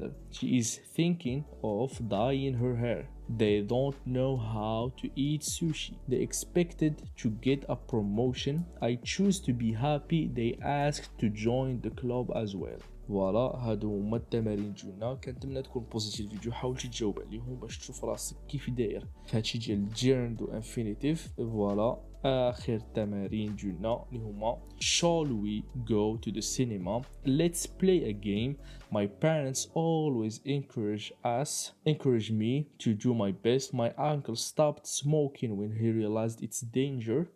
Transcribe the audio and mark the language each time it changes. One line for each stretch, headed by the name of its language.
English: She is thinking of dyeing her hair. They don't know how to eat sushi. They expected to get a promotion. I choose to be happy. They asked to join the club as well.
Arabic: فوالا هادو هما التمارين ديالنا. كنتمنى تكون بوزيتيف الفيديو. حاول تجاوب عليهم باش تشوف راسك كيف داير في هادشي ديال الجيرند وانفينيتيف. فوالا اخر التمارين ديالنا اللي هما
English: shall we go to the cinema, let's play a game. My parents always encourage me to do my best. My uncle stopped smoking when he realized its danger.